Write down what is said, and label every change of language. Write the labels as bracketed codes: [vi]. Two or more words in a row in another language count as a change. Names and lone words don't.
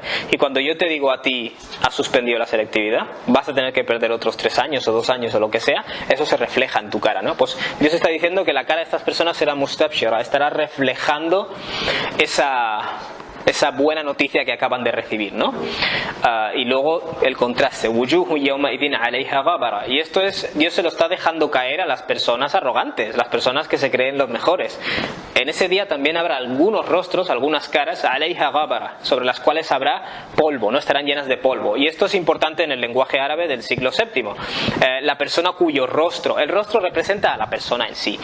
[es] Y cuando yo te digo a ti, has suspendido la selectividad, vas a tener que perder otros 3 años o 2 años o lo que sea, eso se refleja en tu cara, ¿no? Pues Dios está diciendo que la cara de estas personas será mustabshira, estará reflejando esa buena noticia que acaban de recibir, ¿no? Y luego el contraste, [ar] وجوه يومئذ عليها غبرة. [es] Y esto es, Dios se lo está dejando caer a las personas arrogantes, las personas que se creen los mejores. En ese día también habrá algunos rostros, algunas caras, [ar] عليها غبرة, [es] sobre las cuales habrá polvo, no estarán llenas de polvo. Y esto es importante en el lenguaje árabe del siglo VII. La persona cuyo rostro, el rostro representa a la persona en sí.